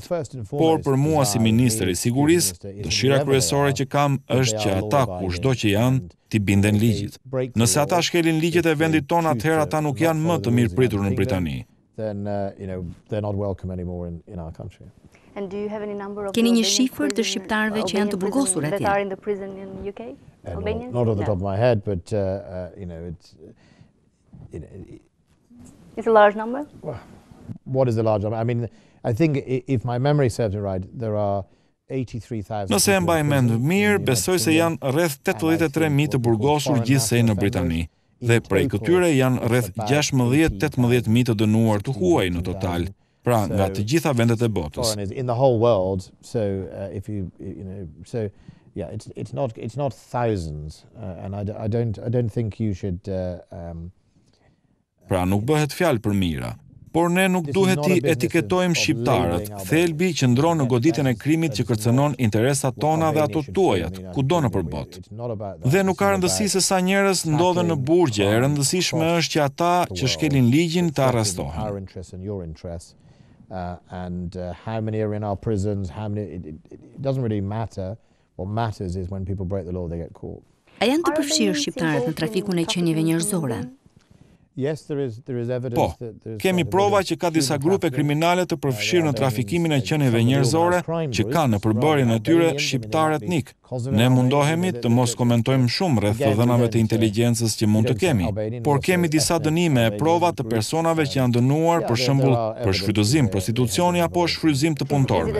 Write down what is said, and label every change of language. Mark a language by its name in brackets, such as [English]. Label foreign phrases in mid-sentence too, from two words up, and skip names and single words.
[Albanian] Por për mua si ministër I sigurisë, dëshira kryesore që kam është që ata kushdo që janë t'i binden ligjit. Nëse ata shkelin ligjet e vendit ton, atëherë ata nuk janë më të mirëpritur në Britani. Keni një shifër të shqiptarëve që janë të burgosur atje? [English] Not off the top of my head, but It's a large number? What is the large number? I mean, I think if my memory serves me right, there are 83,000. [Albanian] Nëse e mbaj mend mirë, besoj se janë rreth 83.000 të burgosur gjithsej në Britani. Dhe prej këtyre janë rreth 16-18.000 të dënuar të huaj në total. Pra, nga të gjitha vendet e botës. [English] In the whole world, so if so yeah, it's not thousands, and I don't think you should. [Albanian] Pra nuk bëhet fjalë për mira. Por ne nuk duhet t'i etiketojmë shqiptarët, thelbi që ndron në goditjen e krimit që kërcënon interesat tona dhe ato tuajat, kudo në përbot. Dhe nuk ka rëndësi se sa njerëz ndodhen në burgje, e rëndësishme është që ata që shkelin ligjin të arrestohen. [English] And how many are in our prisons, it doesn't really matter. What matters is when people break the law, they get caught. [Albanian] A janë të përfshirë shqiptarët në trafikun e qenieve njerëzore? Po, kemi prova që ka disa grupe kriminale të përfshirë në trafikimin e qenieve njerëzore që kanë në përbërjen e tyre shqiptar etnik. Ne mundohemi të mos komentojmë shumë rreth të dhënave të inteligjencës që mund të kemi, por kemi disa dënime e prova të personave që janë dënuar për shembull për shfrytëzim, prostitucioni apo shfrytëzim të punëtorëve.